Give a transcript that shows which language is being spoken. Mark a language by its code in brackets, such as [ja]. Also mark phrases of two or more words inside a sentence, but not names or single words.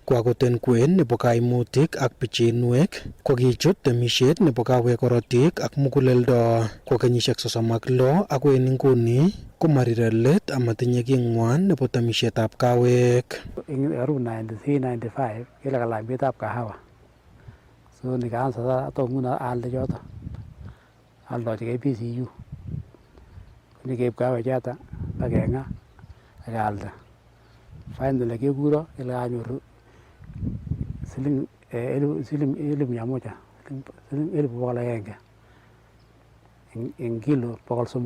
[kln] Kwakoten kwen nebo kaimutik ak pichinwek kokichut temisiet nebo kawek korotik ak muguleldo ko kenyisiek 36 ako en inguni komarire let amatinye king'wan nebo temisietab kawek. [en] In around [kln] 93-95 kile kalany beitab kahawa. [sw] So nikaanza sasa hata [kln] nguna alde choto. Aldochigei PCU. Nikeib kawek choto akeng'a akalda. Finally kekuro ile kanyoru siling 1,100 siling 1,100 en kilo 300.